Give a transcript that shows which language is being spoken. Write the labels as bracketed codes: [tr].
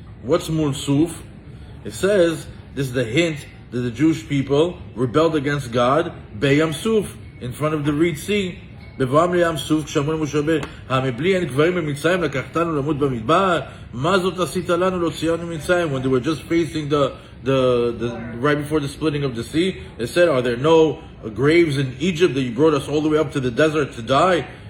[en] What's Mul Suf? It says this is the hint that the Jewish people rebelled against God, Beyam Suf, in front of the Reed Sea. [he] בבואם לים סוף, כשאמרו למשה רבנו, המבלי אין גברים במצרים, לקחתנו למות במדבר, מה זאת עשית לנו להוציאנו ממצרים? [en] When they were just facing the right before the splitting of the sea, they said, are there no graves in Egypt that you brought us all the way up to the desert to die?